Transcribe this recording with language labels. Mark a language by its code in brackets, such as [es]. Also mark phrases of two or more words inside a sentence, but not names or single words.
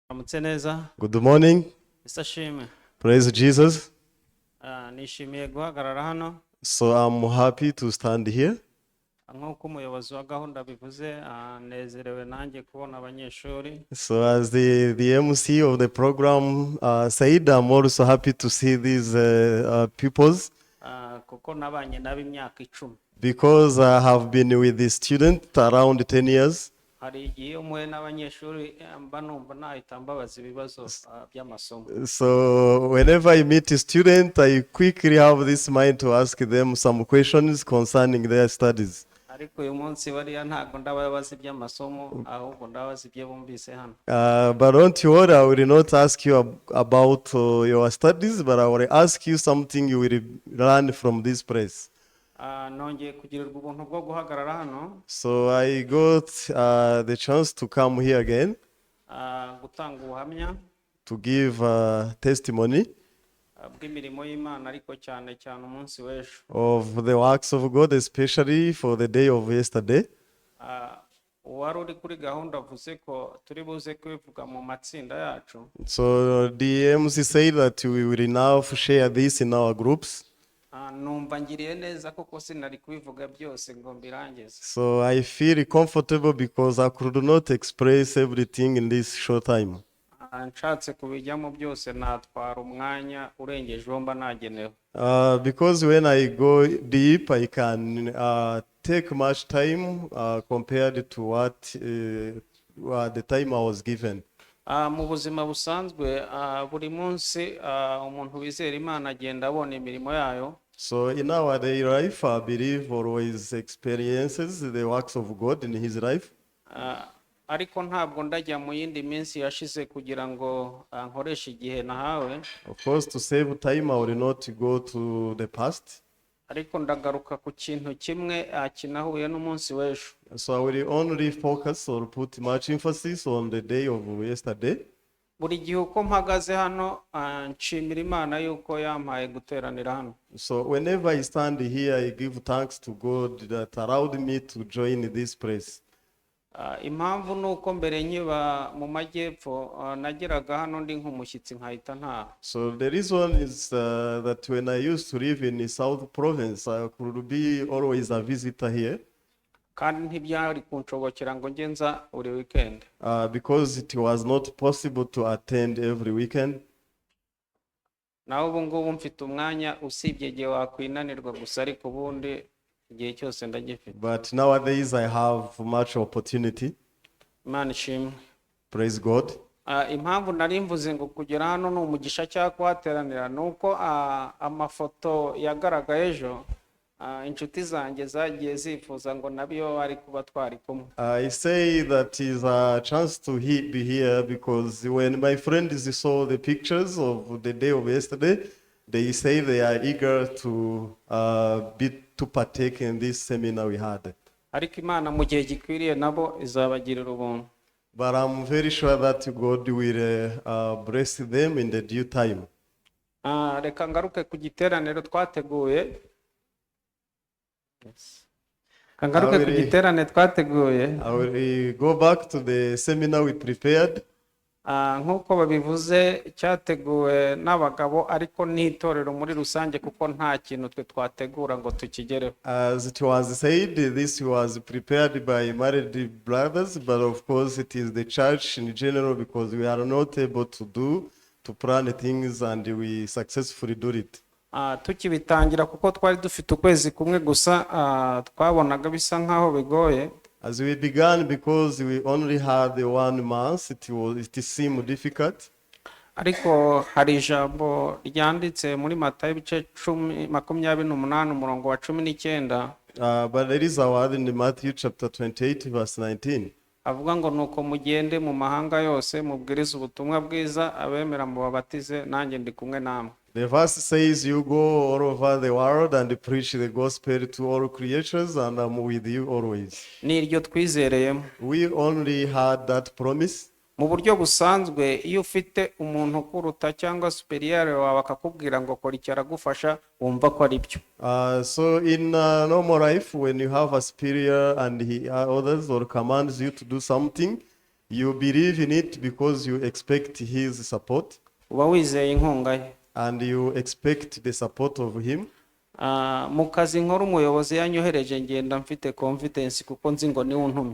[en] Good morning. [rw] Isashime. [en] Praise Jesus. [rw] Nishimiye guhagarara hano [en] So I'm happy to stand here. [rw] nk'uko umuyobozi wa gahunda bivuze, nezerewe nanjye kubona abanyeshuri. [en] So as the MC of the program said, I'm also happy to see these pupils [rw] Kuko nabanye nabo imyaka 10. [en] because I have been with the student around 10 years. [rw] Hari igihe umuhe n'abanyeshuri mba numva nahita mbabaza ibibazo by'amasomo. [en] So whenever I meet a student, I quickly have this mind to ask them some questions concerning their studies. [rw] Ariko uyu munsi bariya ntabwo ndababaza iby'amasomo, ahubwo ndabaza ibyo bumvise hano. [en] But don't worry, I will not ask you about your studies, but I will ask you something you will learn from this place. [rw] Nongeye kugirirwa ubuntu bwo guhagarara hano. [en] So I got the chance to come here again [rw] Gutanga ubuhamya [en] to give testimony [rw] bw'imirimo y'Imana, ariko cyane cyane umunsi w'ejo. [en] of the works of God, especially for the day of yesterday. [rw] Uwari uri kuri gahunda avuze ko turi buze kwivuga mu matsinda yacu. [en] So the MC said that we will now share this in our groups. [rw] Numva ngiriye neza kuko sinari kubivuga byose ngo mbirangize. [en] So I feel comfortable because I could not express everything in this short time. [rw] Nshatse kubijyamo byose natwara umwanya urengeje uwo mba nagenewe. [en] Because when I go deep, I can take much time compared to what the time I was given. [rw] Mu buzima busanzwe buri munsi umuntu wizera Imana agenda abona imirimo yayo. [en] So in our daily life, I believe always experiences the works of God in his life. [rw] Ariko ntabwo ndajya mu yindi minsi yashize kugira ngo nkoreshe igihe nahawe. [en] Of course, to save time, I will not go to the past. [rw] Ariko ndagaruka ku kintu kimwe kinahuye n'umunsi w'ejo. [en] So I will only focus or put much emphasis on the day of yesterday. [rw] Buri gihe uko mpagaze hano nshimira Imana yuko yampaye guteranira hano. [en] So whenever I stand here, I give thanks to God that allowed me to join this place. [rw] Impamvu nuko mbere nkiba mu majyepfo nageraga hano ndi nk'umushyitsi nkahita ntaha. [en] So the reason is that when I used to live in the South Province, I could be always a visitor here. [rw] Kandi ntibyari kunshobokera ngo njye nza buri weekend. [en] Because it was not possible to attend every weekend. [rw] Naho ubu ngubu mfite umwanya usibye igihe wakwinanirwa gusa, ariko ubundi igihe cyose ndagifite. [en] But nowadays I have much opportunity. [rw] Imana ishimwe. [en] Praise God. [rw] Impamvu nari mvuze ngo kugera hano ni umugisha cyangwa kuhateranira nuko amafoto yagaragaye ejo, inshuti zanjye zagiye zifuza ngo nabiyo bari kuba twari kumwe. [en] I say that is a chance to be here because when my friends saw the pictures of the day of yesterday, they say they are eager to partake in this seminar we had. [rw] Ariko Imana mu gihe gikwiriye nabo izabagirira ubuntu. [en] But I'm very sure that God will bless them in the due time. [rw] Reka ngaruke ku giteraniro twateguye. Kangaruke ku giterane twateguye. [en] I will go back to the seminar we prepared. [rw] Nk'uko babivuze cyateguwe n'abagabo ariko n'itorero muri rusange kuko nta kintu twe twategura ngo tukigereho. [en] As it was said, this was prepared by married brothers, but of course it is the church in general because we are not able to plan things and we successfully do it. [rw] Tukibitangira kuko twari dufite ukwezi kumwe gusa, twabonaga bisa nkaho bigoye. [en] As we began, because we only had 1 month, it seemed difficult. [rw] Ariko hari ijambo ryanditse muri Matayo ibice 28 umurongo wa 19. [en] But there is a word in Matthew chapter 28 verse 19. [rw] Avuga ngo nuko mugende mu mahanga yose mubwiriza ubutumwa bwiza, abemera mu babatize, nanjye ndi kumwe namwe. [en] The verse says, you go all over the world and preach the gospel to all creatures, and I'm with you always. [rw] Niryo twizereyemo. [en] We only had that promise. [rw] Mu buryo busanzwe iyo ufite umuntu kuruta cyangwa superior wawe akakubwira ngo kora icyo aragufasha, wumva ko ari byo. [en] So in normal life, when you have a superior and others or commands you to do something, You believe in it because you expect his support [rw] uba wizeye inkunga ye. [en] and you expect the support of him. [rw] Mu kazi nkora umuyobozi yanyohereje ngenda mfite confidence kuko nzi ngo niwe untumye.